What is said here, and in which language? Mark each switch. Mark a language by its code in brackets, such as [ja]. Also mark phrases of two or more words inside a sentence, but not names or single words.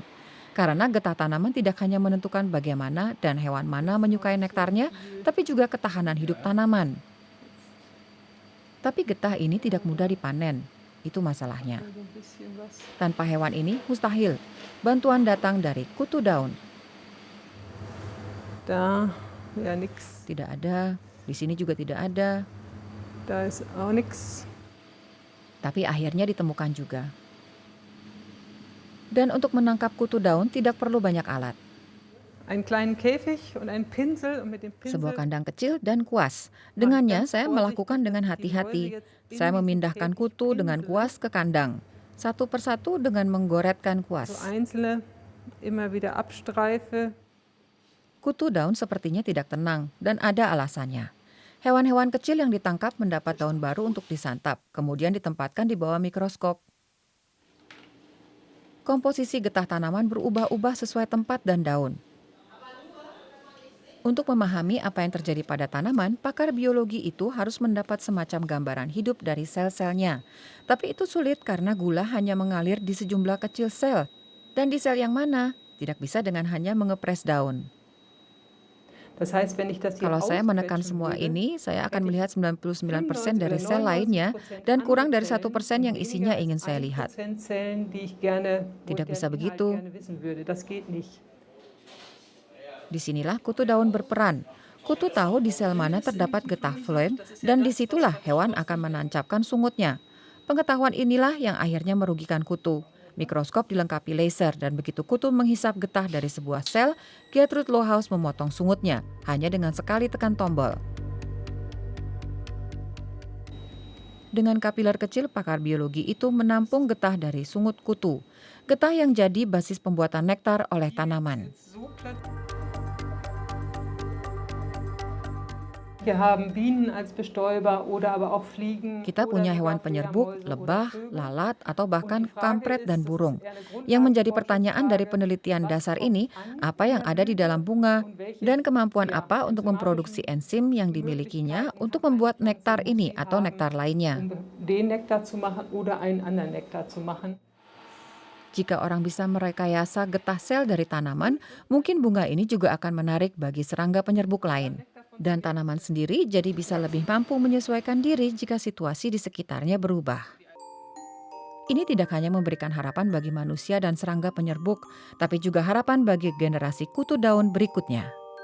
[id] Karena getah tanaman tidak hanya menentukan bagaimana dan hewan mana menyukai nektarnya, tapi juga ketahanan hidup tanaman. Tapi getah ini tidak mudah dipanen. Itu masalahnya. Tanpa hewan ini mustahil. Bantuan datang dari kutu daun. [de] Da, ja nix. [id] Tidak ada, di sini juga tidak ada. [de] Da ist auch nix. [id] Tapi akhirnya ditemukan juga. Dan untuk menangkap kutu daun tidak perlu banyak alat. [de] Einen kleinen Käfig und einen Pinsel und mit dem [id] Sebuah [de] Pinsel [id] kandang kecil dan kuas. [de] mache ich [id] Dengannya [de] ganz [id] saya melakukan [de] vorsichtig, [id] dengan [de] dass ich die [id] hati-hati. [de] Läuse jetzt in [id] Saya [de] diesen [id] memindahkan [de] Käfig [id] kutu dengan [de] pinsele, [id] kuas ke kandang. Satu persatu dengan menggoretkan [de] so [id] kuas. [de] einzelne immer wieder abstreife. [id] Kutu daun sepertinya tidak tenang dan ada alasannya. Hewan-hewan kecil yang ditangkap mendapat daun baru untuk disantap, kemudian ditempatkan di bawah mikroskop. Komposisi getah tanaman berubah-ubah sesuai tempat dan daun. Untuk memahami apa yang terjadi pada tanaman, pakar biologi itu harus mendapat semacam gambaran hidup dari sel-selnya. Tapi itu sulit karena gula hanya mengalir di sejumlah kecil sel. Dan di sel yang mana? Tidak bisa dengan hanya mengepres daun. [de] Das heißt, wenn ich das hier [id] Kalau saya menekan [de] ausquetschen [id] semua [de] würde, [id] ini, saya akan [de] hätte ich [id] melihat 99% [de] 95 [id] dari [de] oder [id] sel lainnya [de] 99% [id] dan [de] andere [id] kurang dari [de] Zellen [id] 1% [de] und [id] yang [de] weniger [id] isinya [de] als [id] ingin saya lihat. [de] 1% Zellen, die ich gerne, wo [id] Tidak [de] deren [id] bisa [de] Inhalt [id] begitu. [de] gerne wissen würde. Das geht nicht. [id] Disinilah kutu daun berperan. Kutu tahu di sel mana terdapat getah phloem dan disitulah hewan akan menancapkan sungutnya. Pengetahuan inilah yang akhirnya merugikan kutu. Mikroskop dilengkapi laser dan begitu kutu menghisap getah dari sebuah sel, Gertrude Lohaus memotong sungutnya hanya dengan sekali tekan tombol. Dengan kapiler kecil, pakar biologi itu menampung getah dari sungut kutu. Getah yang jadi basis pembuatan nektar oleh tanaman. [de] Wir haben Bienen als Bestäuber oder aber auch Fliegen [id] Kita [de] oder [id] punya [de] sogar [id] hewan penyerbuк, [de] Fledermäuse oder [id] lebah, [de] Vögel. [id] lalat, atau [de] Und [id] bahkan [de] die Frage [id] kampret dan [de] ist, das ist [id] burung. [de] eher eine [id] Yang menjadi pertanyaan dari [de] Grundlagenforschungsfrage, [id] penelitian [de] was [id] dasar [de] kommt [id] ini, [de] an [id] apa [de] in [id] yang [de] der [id] ada di dalam [de] Blüte [id] bunga, [de] und welche [id] dan kemampuan apa untuk memproduksi [de] enzymatischen [id] enzim yang dimilikinya [de] Möglichkeiten [id] untuk [de] hat eine [id] membuat [de] Pflanze, [id] nektar [de] muss [id] ini [de] sie [id] atau [de] haben, [id] nektar lainnya. [de] um den Nektar zu machen oder einen anderen Nektar zu machen. [id] Jika orang bisa merekayasa getah sel dari tanaman, mungkin bunga ini juga akan menarik bagi serangga penyerbuk lain. Dan tanaman sendiri jadi bisa lebih mampu menyesuaikan diri jika situasi di sekitarnya berubah. Ini tidak hanya memberikan harapan bagi manusia dan serangga penyerbuk, tapi juga harapan bagi generasi kutu daun berikutnya.